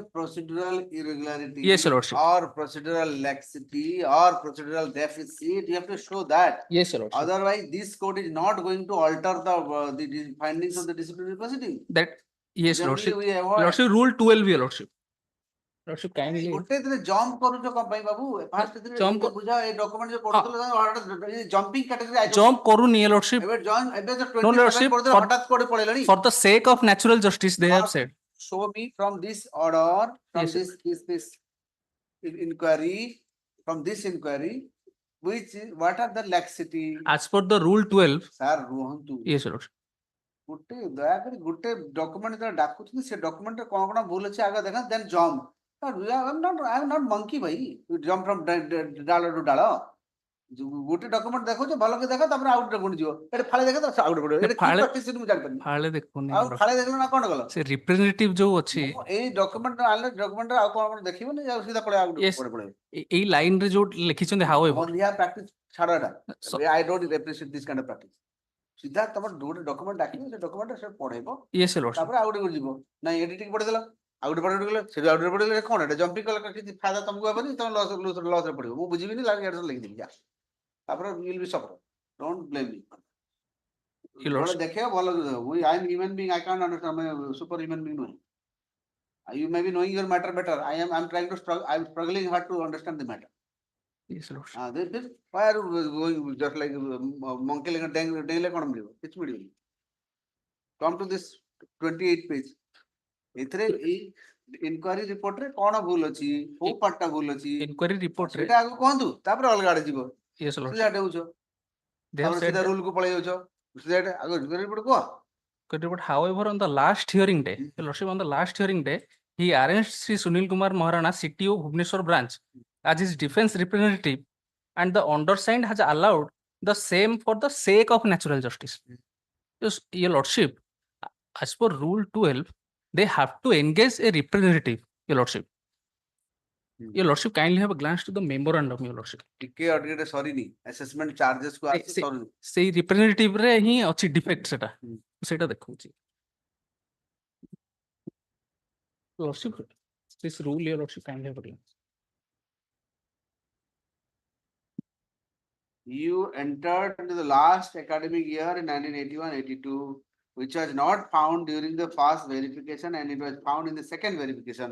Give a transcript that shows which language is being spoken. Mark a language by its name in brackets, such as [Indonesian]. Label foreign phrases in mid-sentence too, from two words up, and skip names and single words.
[English] What is the procedural irregularity? Yes, your lordship. Or procedural laxity or procedural deficit? You have to show that. Yes, your lordship. Otherwise, this court is not going to alter the findings of the disciplinary proceeding. That yes, Generally, lordship. we avoid. Lordship, rule 12, your lordship. Lordship, kindly. [Odia] ଗୋଟେ ଦିନ ଜମ୍ପ କରୁଛ କଣ ପାଇଁ ବାବୁ? ଫାଷ୍ଟ ଦିନ [English] Jump [Odia] ବୁଝା ଏ ଡକ୍ୟୁମେଣ୍ଟ ଯୋଉ ପଢୁଥିଲ [English] jumping category Jump କରୁନି, Your Lordship. [Odia] ଏବେ ଏବେ ତ [English] No, 27 Lordship, [Odia] ପଢୁଥିଲ [English] for- [Odia] ହଠାৎ କୋଉଠି ପଳେଇଲଣି? [English] For the sake of natural justice, they have Not- said. Show me from this order, from Yes, sir. this inquiry, from this inquiry, what are the laxity? As per the Rule 12, [Odia] Sir, ରୁହନ୍ତୁ। [English] yes, Your Lordship. [Odia] ଗୋଟେ ଦୟାକରି ଗୋଟେ ଡକ୍ୟୁମେଣ୍ଟ ଯେତେବେଳେ ଡାକୁଛନ୍ତି ସେ ଡକ୍ୟୁମେଣ୍ଟରେ କଣ କଣ ଭୁଲ ଅଛି ଆଗ ଦେଖ [English] then jump. I am not monkey ଭାଇ, ଜମ୍ପ from ଡାଳ ଟୁ ଡାଳ। [Odia] ଗୋଟେ ଡକ୍ୟୁମେଣ୍ଟ ଦେଖୁଛ ଭଲ କି ଦେଖ, ତାପରେ ଆଉ ଗୋଟେ ଯିବ ଏଠି ଫାଳେ ଦେଖ ତ ଆଉ ଗୋଟେ ପଡିବ। ଏଠି କି ଫାଳେ- ପ୍ରାକ୍ଟିସ ମୁଁ ଜାଣିପାରିନି। ଫାଳେ ଦେଖୁନି, ଆଉ [English] Your [Odia] ଫାଳେ [English] Lordship. [Odia] ଦେଖିଲ ନା କଣ କଲ? ସେ representative ଯୋଉ ଅଛି, ମୁଁ ଏଇ ଡକ୍ୟୁମେଣ୍ଟ ଆଣିଲେ ଡକ୍ୟୁମେଣ୍ଟ ଆଉ କଣ କଣ ଦେଖିବନି ଆଉ ସିଧା ପଳେଇ ଆଉ [English] Yes. [Odia] ଗୋଟେ ପଳେଇବ। ଏଇ ଲାଇନ ରେ ଯୋଉ ଲେଖିଛନ୍ତି however, ବନ୍ଧିଆ ପ୍ରାକ୍ଟିସ ଛାଡ ଏଟା। [English] So- I don't appreciate this kind of practice. [Odia] ସିଧା ତମର ଗୋଟେ ଡକ୍ୟୁମେଣ୍ଟ ଡାକିବ ସେ ଡକ୍ୟୁମେଣ୍ଟ ସେ ପଢେଇବ [English] yes, Your Lordship. [Odia] ତାପରେ ଆଉ ଗୋଟେ ଯିବ। ନାଇଁ ଏଠି ଟିକେ ପଢିଦେଲ ଆଉ ଗୋଟେ ପଢିଦେଲ ସେଠି ଆଉ ଗୋଟେ ପଢିଦେଲେ କଣ ଏଟା ଜମ୍ପିଂ କଲେ କିଛି ଫାଇଦା ତମକୁ ହବନି, ତମେ ଲସ୍ ରେ ପଡିବ। ମୁଁ ବୁଝିବିନି ଲେଖିଦେବି ଯା। ତାପରେ [English] will be suffer. don't blame me. Your Lordship. [Odia] ଦେଖିବ ଭଲ [English] I am human being, I can't understand, I'm a super human being ନୁହେଁ। You may be knowing your matter better. I'm trying to struggle, I'm struggling hard to understand the matter. Yes, Lordship. This why are you going just like monkey like [Odia] ଡେଇଁଲେ କଣ ମିଳିବ? କିଛି ମିଳିବନି। [English] Come to this 28 page. [Odia] ଏଥିରେ ଏଇ [English] inquiry report [Odia] ରେ କଣ ଭୁଲ ଅଛି, କୋଉ ପାର୍ଟଟା ଭୁଲ ଅଛି [English] Inquiry report ରେ, [Odia] ସେଟା ଆଗ କୁହନ୍ତୁ, ତାପରେ ଅଲଗା ଆଡେ ଯିବ। [English] yes, Lordship. [Odia] ସିଧା ଡେଉଛ, [English] They have [Odia] ତାପରେ [English] said [Odia] ସିଧା [English] that- [Odia] ରୁଲ କୁ ପଳେଇ ଯାଉଛ। ସିଧା ଆଗ [English] inquiry report [Odia] କୁହ। [English] But however, on the last hearing day, Your Lordship, on the last hearing day, he arranged Sri Sunil Kumar Maharana, CTO Bhubaneswar branch, as his defense representative, and the undersigned has allowed the same for the sake of natural justice. Yes, Your Lordship, as per Rule 12, they have to engage a representative, Your Lordship. Your Lordship, kindly have a glance to the memorandum, Your Lordship. [Odia] ଟିକେ ଅଡିଟ ସରିନି, [English] assessment charges [Odia] କୁ ଆସି ସେ- ସରୁନି। ସେଇ representative ରେ ହିଁ ଅଛି defect ସେଟା, ସେଇଟା ଦେଖଉଛି। [English] Lordship, this rule, Your Lordship, kindly have a glance. You entered into the last academic year in 1981-82, which was not found during the first verification and it was found in the second verification.